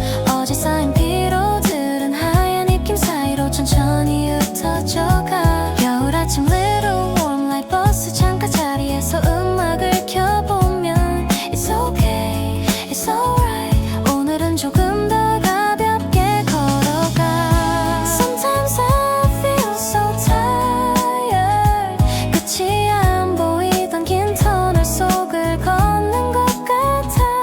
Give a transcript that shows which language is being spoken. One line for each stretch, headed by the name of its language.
Korean: 어제 쌓인 피로들은 하얀 입김 사이로 천천히 흩어져가. 겨울 아침
English: little warm light,
Korean: 버스 창가 자리에서 음악을 켜보면
English: It's okay, it's alright.
Korean: 오늘은 조금 더 가볍게 걸어가.
English: Sometimes I feel so tired.
Korean: 끝이 안 보이던 긴 터널 속을 걷는 것 같아.